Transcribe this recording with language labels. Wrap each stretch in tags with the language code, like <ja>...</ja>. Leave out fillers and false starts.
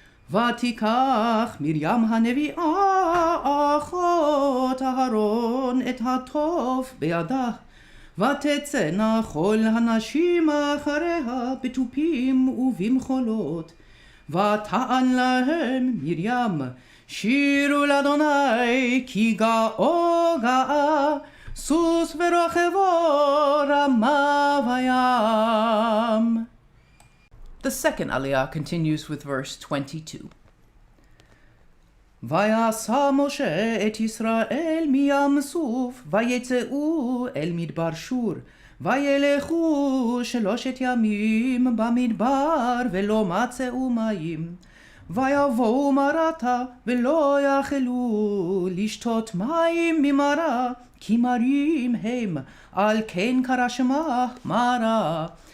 <he>ותיקח מרים הנביאה אחות אהרון את התוף בידה, ותצאנה כל הנשים אחריה בתופים ובמחולות. ותען להם מרים, שירו לאדוני כי גאו גאה, סוס ורוכבו רמה בים.</he> <en>The second aliyah continues with verse 22.</en> <he>ויעשה משה את ישראל מים סוף, ויצאו אל מדבר שור, וילכו 3 ימים במדבר, ולא מצאו מים. ויבואו מרתה, ולא יכלו לשתות מים ממרה, כי מרים הם, על כן קרא שמה מרה.</he>